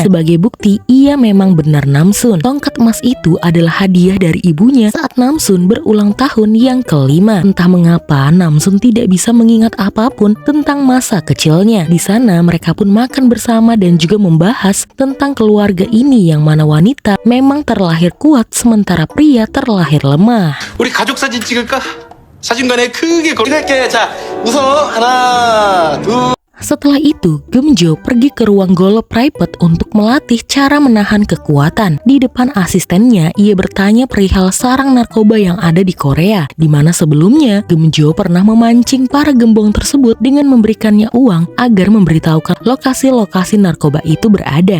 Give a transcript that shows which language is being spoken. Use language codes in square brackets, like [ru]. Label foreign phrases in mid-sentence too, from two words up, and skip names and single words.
[id] Sebagai bukti, ia memang benar Namsun. Tongkat emas itu adalah hadiah dari ibunya saat Namsun berulang tahun yang kelima. Entah mengapa Namsun tidak bisa mengingat apapun tentang masa kecilnya. Di sana mereka pun makan bersama dan juga membahas tentang keluarga ini yang mana wanita memang terlahir kuat sementara pria terlahir lemah. [ko] 우리 가족 사진 찍을까? 사진관에 크게 찍을게. 자, 우선 하나, 둘. [id] Setelah itu, Gemjo pergi ke ruang [en] golf private [id] untuk melatih cara menahan kekuatan. Di depan asistennya, ia bertanya perihal sarang narkoba yang ada di Korea, di mana sebelumnya Gemjo pernah memancing para gembong tersebut dengan memberikannya uang agar memberitahukan lokasi-lokasi narkoba itu berada.